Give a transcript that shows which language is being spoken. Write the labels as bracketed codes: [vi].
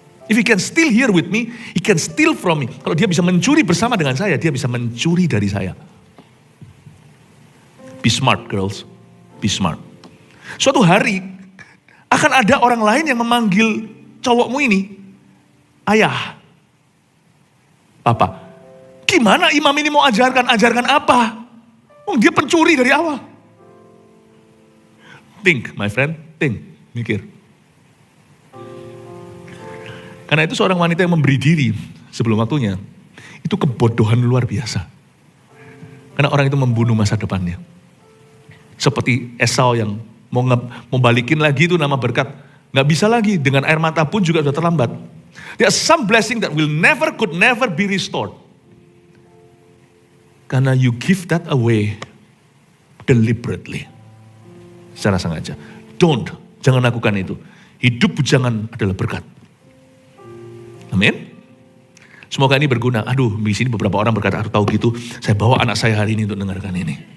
[en] If he can steal here with me, he can steal from me. [id] Kalau dia bisa mencuri bersama dengan saya, dia bisa mencuri dari saya. [en] Be smart girls, be smart. [id] Suatu hari akan ada orang lain yang memanggil cowokmu ini, ayah, papa. Gimana imam ini mau ajarkan apa? Dia pencuri dari awal. [en] Think, my friend, think, [id] mikir. Karena itu seorang wanita yang memberi diri sebelum waktunya, itu kebodohan luar biasa. Karena orang itu membunuh masa depannya. Seperti Esau yang mau balikin lagi itu nama berkat. Gak bisa lagi, dengan air mata pun juga sudah terlambat. [en] There are some blessing that could never be restored. [id] Karena [en] you give that away deliberately. [id] Secara sengaja. Jangan lakukan itu. Hidup bujangan adalah berkat. Amin. Semoga ini berguna. Aduh, di sini beberapa orang berkata, aku tahu gitu, saya bawa anak saya hari ini untuk dengarkan ini.